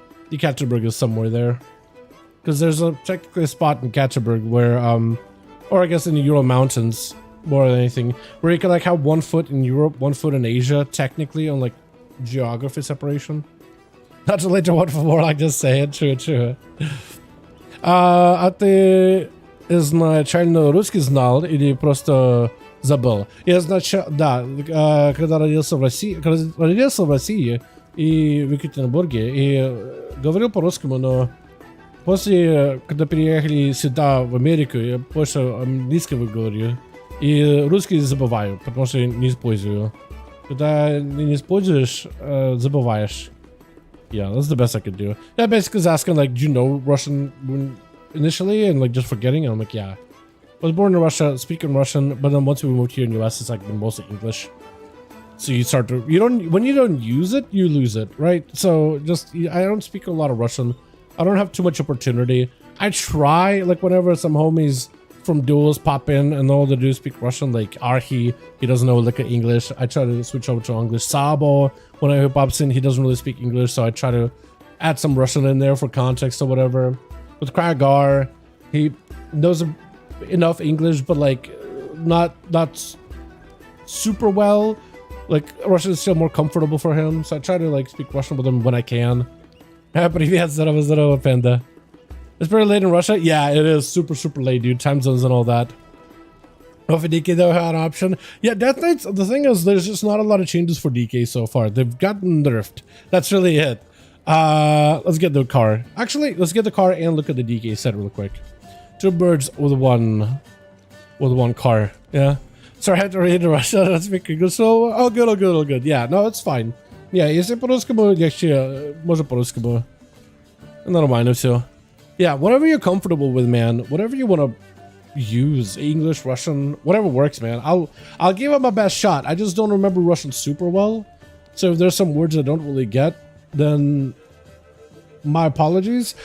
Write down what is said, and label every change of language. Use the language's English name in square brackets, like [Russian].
[English] Yekaterinburg is somewhere there, because there's technically a spot in Yekaterinburg where or I guess in the Ural Mountains more than anything, where you can like have 1 foot in Europe, 1 foot in Asia, technically on like geography separation. Not related to what for, like just say it, true. [Russian] А ты изначально русский знал или просто забыл? Я да, когда родился в России и в Екатеринбурге, и говорил по-русскому, но после, когда переехали сюда, в Америку, я больше английского говорю. И русский забываю, потому что не использую. Когда не используешь, забываешь. [English] Yeah, that's the best I could do. Yeah, basically is asking like, do you know Russian initially, and like just forgetting. And I'm like, yeah, I was born in Russia, speaking Russian, but then once we moved here in the US, it's like been mostly English. So you start to when you don't use it, you lose it, right? So just I don't speak a lot of Russian. I don't have too much opportunity. I try like whenever some homies from Duels pop in and all they do is speak Russian, like Arhi, he doesn't know like English. I try to switch over to English. Sabo, when he pops in, he doesn't really speak English, so I try to add some Russian in there for context or whatever. With Kragar, he knows enough English, but like not super well. Like Russian is still more comfortable for him, so I try to like speak Russian with him when I can. [Russian] Привет, здорово, Panda. [English] It's pretty late in Russia. Yeah, it is super late, dude. Time zones and all that. Oh, for DK though had an option. Yeah, Death Knights, the thing is there's just not a lot of changes for DK so far. They've gotten nerfed. That's really it. Let's get the car. Actually, let's get the car and look at the DK set real quick. Two birds with one car. Yeah. Sorry, I had to read in Russia. That's speaking good. So, all good. Yeah, no, it's fine. Yeah, [Russian] если по-русскому, легче, можно по-русскому. Нормально все. [English] Yeah, whatever you're comfortable with, man. Whatever you want to use, English, Russian, whatever works, man. I'll give it my best shot. I just don't remember Russian super well. So if there's some words I don't really get, then my apologies.